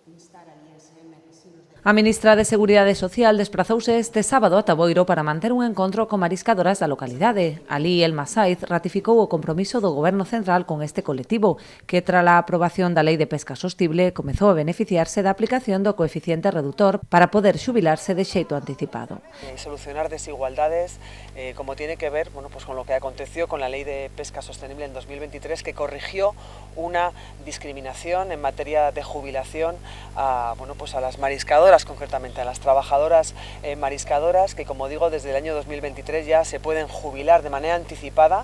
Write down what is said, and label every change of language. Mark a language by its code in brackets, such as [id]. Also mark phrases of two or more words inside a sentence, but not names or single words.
[gl] A ministra de Seguridade Social desprazouse este sábado a Taboiro para manter un encontro con mariscadoras da localidade. Alí, Elma Saiz ratificou o compromiso do Goberno Central con este colectivo, que trala a aprobación da Lei de Pesca Sostible comezou a beneficiarse da aplicación do coeficiente reductor para poder xubilarse de xeito anticipado. [es] Solucionar desigualdades, como tiene que ver pues con lo que aconteció con la Ley de Pesca Sostenible en 2023, que corrigió una discriminación en materia de jubilación a las mariscadoras, concretamente a las trabajadoras mariscadoras, que, como digo, desde el año 2023 ya se pueden jubilar de manera anticipada.